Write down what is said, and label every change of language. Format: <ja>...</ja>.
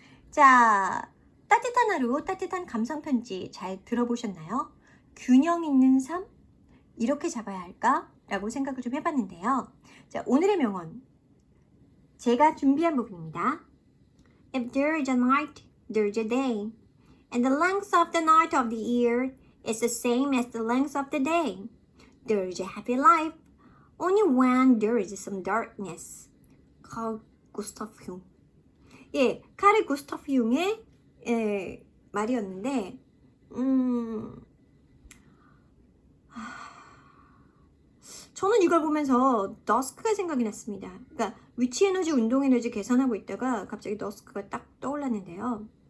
<ko>자, 따뜻한 하루, 따뜻한 감상편지 잘 들어보셨나요? 균형 있는 삶? 이렇게 잡아야 할까? 라고 생각을 좀 해봤는데요. 자, 오늘의 명언. 제가 준비한 부분입니다.</ko> <en>If there is a night, there is a day. And the length of the night of the year is the same as the length of the day. There is a happy life only when there is some darkness.</en> <ko>카르 구스타프 융. 예, 카르 구스타프 융의 말이었는데, 저는 이걸 보면서 더스크가 생각이 났습니다. 그러니까 위치 에너지, 운동 에너지 계산하고 있다가 갑자기 더스크가 딱 떠올랐는데요.</ko>